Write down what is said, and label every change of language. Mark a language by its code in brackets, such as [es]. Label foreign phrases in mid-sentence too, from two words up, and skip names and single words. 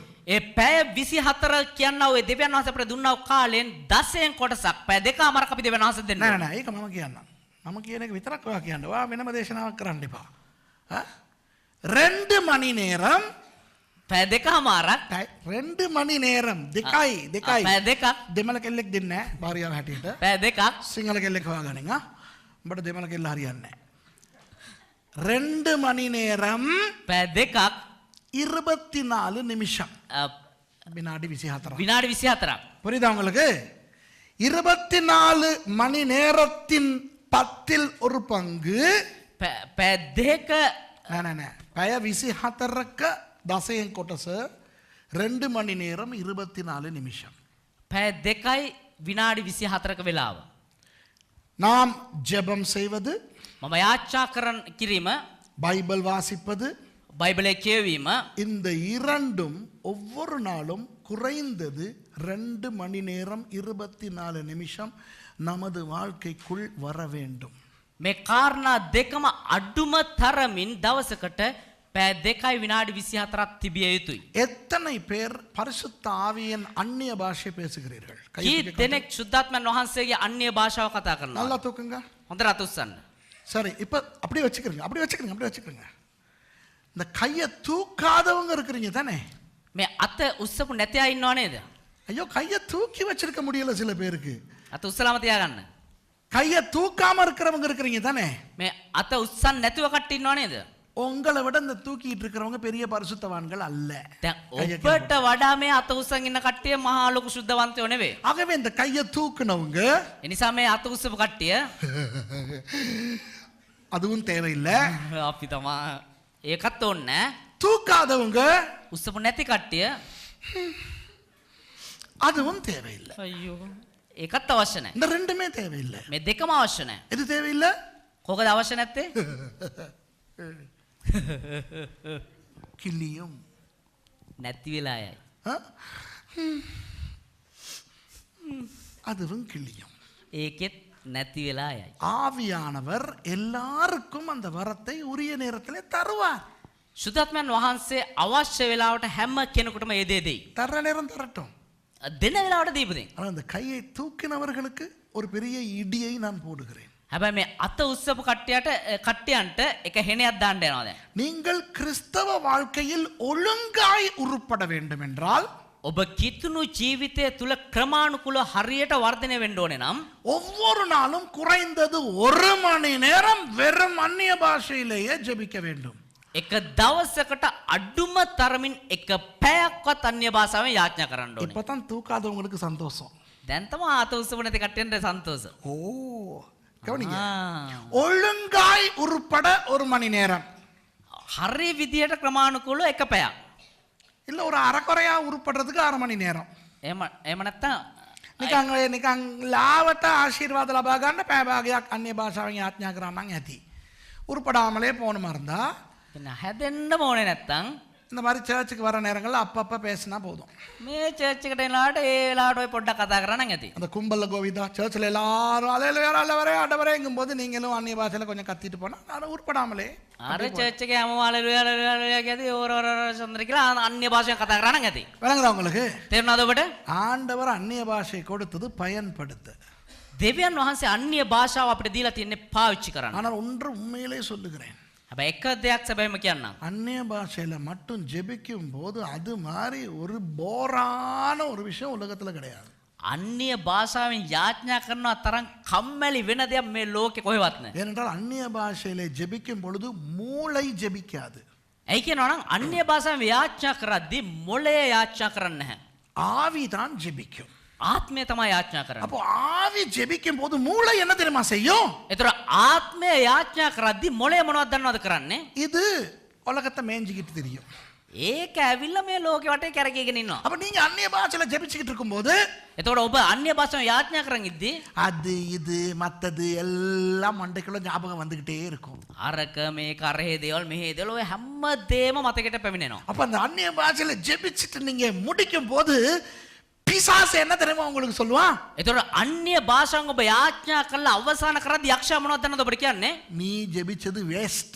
[si] ඒ පැය 24 කියනවා ඒ දෙවියන් වහන්සේ අපිට දුන්නා වූ කාලෙන් 10න් කොටසක් පැය දෙකමාරක් අපි දෙවියන් වහන්සේ දෙන්න. නෑ නෑ ඒක මම කියන්නම්. මම කියන එක විතරක් ඔයා කියන්න. ඔයා වෙනම දේශනාවක් කරන්න එපා. [ta] 2 மணி நேரம் [si] පැය දෙකමාරක් [ta] 2 மணி நேரம் දෙකයි [si] පැය දෙකක් දෙමළ කෙල්ලෙක් දෙන්නේ නැහැ භාර්යාව හැටියට. පැය දෙකක් සිංහල කෙල්ලෙක් හොයාගනින් ආ. උඹට දෙමළ කෙල්ල හරියන්නේ නැහැ. [ta] 2 மணி நேரம் [si] පැය දෙකක් [ta] 24 நிமிஷம் வினாடி 24. [si] විනාඩි 24ක්. [ta] புரியுதா உங்களுக்கு? 24 மணி நேரத்தின் பத்தில் ஒரு பங்கு [si] පැය දෙක නෑ පැය 24ක දසයෙන් කොටස [ta] 2 மணி நேரம் 24 நிமிஷம். [si] පැය දෙකයි විනාඩි 24ක වෙලාව. [ta] நாம் ஜெபம் செய்வது, [si] මම යාච්ඡා කරන කිරීම, [ta] பைபிள் வாசிப்பது, [si] බයිබලයේ කියවීම [ta] இந்த இரண்டும் ஒவ்வொரு நாளும் குறைந்தது 2 மணி நேரம் 24 நிமிஷம் நமது வாழ்க்கைக்குள் வர வேண்டும். [si] මේ කාරණා දෙකම අඩුම තරමින් දවසකට පැය දෙකයි විනාඩි 24ක් තිබිය යුතුයි. [ta] எத்தனை பேர் பரிசுத்த ஆவியின் அந்நிய பாஷை பேசுகிறீர்கள்? [si] කී දෙනෙක් සුද්ධාත්මයන් වහන්සේගේ අන්‍ය භාෂාව කතා කරනවා? [ta] நல்லா தூக்குங்க. [si] හොඳට අත උස්සන්න. [ta] சரி, இப்ப அப்படியே வச்சுக்கிறீங்க. இந்த கையை தூக்காதவங்க இருக்கிறீங்க தானே? [si] මේ අත උස්සපු නැති අය ඉන්නව නේද? [ta] ஐயோ, கையை தூக்கி வச்சிருக்க முடியல சில பேருக்கு. [si] අත උස්සලාම තියාගන්න. [ta] கையை தூக்காம இருக்கிறவங்க இருக்கிறீங்க தானே? [si] මේ අත උස්සන්න නැතුව කට්ටිය ඉන්නව නේද? [ta] உங்களை விட இந்த தூக்கிட்டு இருக்கிறவங்க பெரிய பரிசுத்தவான்கள் அல்ல. [si] දැන් ඔබට වඩා මේ අත උස්සන් ඉන්න කට්ටිය මහා ලොකු සුද්ධවන්තයෝ නෙවෙයි. [ta] ஆகவே இந்த கையை தூக்குனவங்க [si] ඒ නිසා මේ අත උස්සපු කට්ටිය [ta] அதுவும் தேவையில்லை. [si] අපි තමා ඒකත් ඕනේ. [ta] தூக்காதவங்க [si] උස්සපු නැති කට්ටිය [ta] அதுவும் தேவையில்லை. [si] අයියෝ ඒකත් අවශ්‍ය නැහැ. [ta] இந்த ரெண்டுமே தேவையில்லை. [si] මේ දෙකම අවශ්‍ය නැහැ. [ta] எது தேவையில்லை? [si] කොහොමද අවශ්‍ය නැත්තේ? [ta] கிளியும் [si] නැති වෙලා යයි. [ta] ஆ? அதுவும் கிளியும். [si] ඒකෙත් නැති වෙලා යයි. [ta] ஆவியானவர் எல்லாருக்கும் அந்த வரத்தை உரிய நேரத்திலே தருவார். [si] සුද්ධාත්මයන් වහන්සේ අවශ්‍ය වෙලාවට හැම කෙනෙකුටම ඒ දේ දෙයි. [ta] தர்ற நேரம் தரட்டும். [si] දෙන වෙලාවට දීපු දෙයි. [ta] ஆனால் அந்த கையை தூக்கினவர்களுக்கு ஒரு பெரிய இடியை நான் போடுகிறேன். [si] හැබැයි මේ අත උස්සපු කට්ටියන්ට එක හෙනයක් දාන්න යනවා දැන්. [ta] நீங்கள் கிறிஸ்தவ வாழ்க்கையில் ஒழுங்காய் உருப்பட வேண்டும் என்றால் [si] ඔබ කිතුණු ජීවිතය තුල ක්‍රමානුකූලව හරියට වර්ධනය වෙන්න ඕනේ නම් [ta] ஒவ்வொரு நாளும் குறைந்தது 1 மணி நேரம் வெறும் அந்நிய பாஷையிலேயே ஜெபிக்க வேண்டும். [si] එක දවසකට අඩුම තරමින් එක පැයක්වත් අන්‍ය භාෂාවෙන් යාඥා කරන්න ඕනේ. [ta] இப்பதான் தூக்காதவங்களுக்கு சந்தோஷம். [si] දැන් තමයි අත උස්සපු නැති කට්ටියන්ට සන්තෝෂ. [ta] ஓ, கவனிங்க. ஒழுங்காய் உருப்பட 1 மணி நேரம். [si] හරි විදියට ක්‍රමානුකූලව එක පැයක්. [ta] இல்ல ஒரு அரைக்குறையா உருப்படுறதுக்கு 1/2 மணி நேரம். [si] එහෙම නැත්තම් නිකන් ලාවට ආශිර්වාද ලබා ගන්න පැය භාගයක් අන්‍ය භාෂාවෙන් යාඥා කරා නම් ඇති. [ta] உருப்படாமலே போகணுமா இருந்தா [si] හැදෙන්න ඕනේ නැත්තම් [ta] இந்த மாதிரி சர்ச்சுக்கு வர நேரங்கள்ல அப்பப்ப பேசினா போதும். [si] මේ චර්ච් එකට එනලාට ඒ වෙලාවට ඔය පොඩ්ඩක් කතා කරා නම් ඇති. [ta] அந்த கும்பல்ல கோவிந்தா சர்ச்சில் எல்லாரும் அலையில வரே ஆண்டவரேங்கும் போது நீங்களும் அந்நிய பாஷையில கொஞ்சம் கத்திட்டு போனா நான் உருப்படாமலே [si] අර චර්ච් එකේ හැමෝම හalleluya කියදී ඕර සඳර කියලා අන්‍ය භාෂාවෙන් කතා කරා නම් ඇති. [ta] விளங்குதா உங்களுக்கு? [si] තේරුණාද ඔබට? [ta] ஆண்டவர் அந்நிய பாஷை கொடுத்தது பயன்படுத்த. [si] දෙවියන් වහන්සේ අන්‍ය භාෂාව අපිට දීලා තියන්නේ පාවිච්චි කරන්න. [ta] ஆனால் ஒன்று உண்மையிலே சொல்லுகிறேன். [si] හැබැයි එක දෙයක් සැබෑම කියන්නම්. [ta] அந்நிய பாஷையில மட்டும் ஜெபிக்கும் போது அது மாதிரி ஒரு போரான ஒரு விஷயம் உலகத்துல கிடையாது. [si] අන්‍ය භාෂාවෙන් යාඥා කරනවා තරම් කම්මැලි වෙන දෙයක් මේ ලෝකේ කොහෙවත් නැහැ. [ta] ஏனென்றால் அந்நிய பாஷையிலே ஜெபிக்கும் பொழுது மூளை ஜெபிக்காது. [si] ඇයි කියනවා නම් අන්‍ය භාෂාවෙන් යාඥා කරද්දී මොළය යාඥා කරන්නේ නැහැ. [ta] ஆவிதான் ஜெபிக்கும். [si] ආත්මය තමයි යාඥා කරන්නේ. [ta] அப்போ ஆவி ஜெபிக்கும் போது மூளை என்ன தெரியுமா செய்யும்? [si] ඒතර ආත්මය යාඥා කරද්දී මොළය මොනවද දන්නවද කරන්නේ? [ta] இது உலகத்தை மேய்ஞ்சிக்கிட்டு தெரியும். [si] ඒක ඇවිල්ලා මේ ලෝකෙ වටේ කැරකීගෙන ඉන්නවා. [ta] அப்ப நீங்க அந்நிய பாஷையில ஜெபிச்சுக்கிட்டு இருக்கும்போது [si] එතකොට ඔබ අන්‍ය භාෂාවෙන් යාඥා කරන් ඉද්දී [ta] அது இது மத்தது எல்லாம் மண்டைக்குள்ள ஞாபகம் வந்துகிட்டே இருக்கும். [si] අරක මේක අරහේ දේවල් මෙහේ දේවල් ඔය හැම දෙයක්ම මතකෙට පැමිණෙනවා. [ta] அப்ப அந்த அந்நிய பாஷையில ஜெபிச்சுட்டு நீங்க முடிக்கும் போது பிசாசு என்ன தெரியுமா உங்களுக்கு சொல்லுவான்? [si] එතකොට අන්‍ය භාෂාවෙන් ඔබ යාඥා කරලා අවසන් කරද්දී යක්ෂයා මොනවද දන්නවද ඔබට කියන්නේ? [ta] நீ ஜெபிச்சது வேஸ்ட்.